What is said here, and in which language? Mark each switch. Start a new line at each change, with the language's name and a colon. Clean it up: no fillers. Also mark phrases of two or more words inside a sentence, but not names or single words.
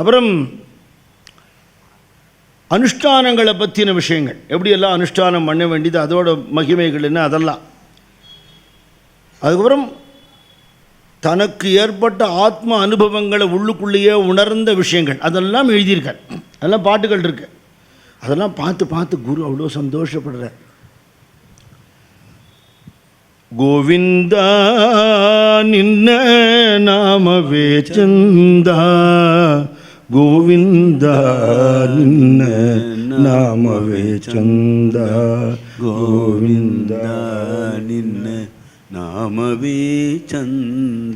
Tamil: அப்புறம் அனுஷ்டானங்களை பற்றின விஷயங்கள், எப்படியெல்லாம் அனுஷ்டானம் பண்ண வேண்டியது, அதோட மகிமைகள் என்ன, அதெல்லாம். அதுக்கப்புறம் தனக்கு ஏற்பட்ட ஆத்ம அனுபவங்களை உள்ளுக்குள்ளேயே உணர்ந்த விஷயங்கள் அதெல்லாம் எழுதியிருக்கார். அதெல்லாம் பாட்டுகள் இருக்கு. அதெல்லாம் பார்த்து பார்த்து குரு அவ்வளோ சந்தோஷப்படுறார்.
Kannada: ಗೋವಿಂದ ನಿನ್ನ ನಾಮವೇ ಚಂದ, ಗೋವಿಂದ ನಿನ್ನ ನಾಮವೇ ಚಂದ, ಗೋವಿಂದ ನಿನ್ನ ನಾಮವೇ ಚಂದ,